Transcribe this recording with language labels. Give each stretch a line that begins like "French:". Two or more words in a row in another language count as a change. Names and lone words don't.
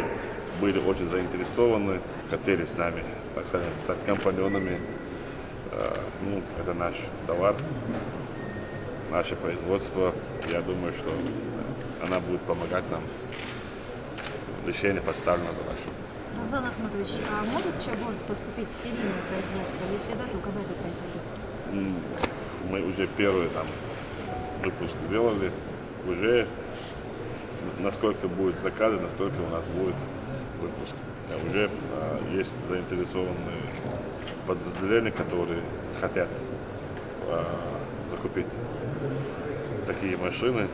Russian: Были очень заинтересованы, хотели с нами, так сказать, стать компаньонами. Это наш товар, наше производство. Я думаю, что она будет помогать нам в решении поставленных задач. Рамзан Ахматович, а может Чаборс поступить в серийное производство? Если да, то когда это произойдет? Мы уже первый выпуск сделали. Уже насколько будет заказы, настолько у нас будет выпуск. Уже есть заинтересованные подразделения, которые хотят закупить такие машины.